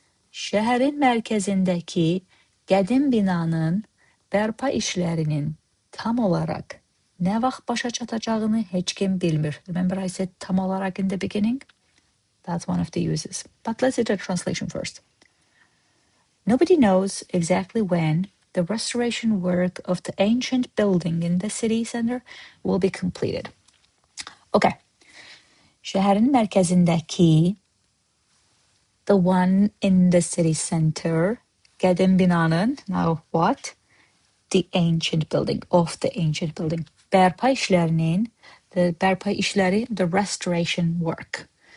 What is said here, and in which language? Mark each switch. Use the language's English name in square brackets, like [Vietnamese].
[Azerbaijani] Şəhərin mərkəzindəki qədim binanın bərpa işlərinin tam olaraq nə vaxt başa çatacağını heç kim bilmir. [English] Remember I said tam olaraq in the beginning? That's one of the uses. But let's do the translation first. Nobody knows exactly when the restoration work of the ancient building in the city center will be completed. Okay. [Azerbaijani] Şəhərin mərkəzindəki, [English] the one in the city center, [Azerbaijani] qədim binanın, [English] now what? The ancient building, of the ancient building. [Azerbaijani] Bərpa işlərinin, [English] the bərpa işləri, the restoration work.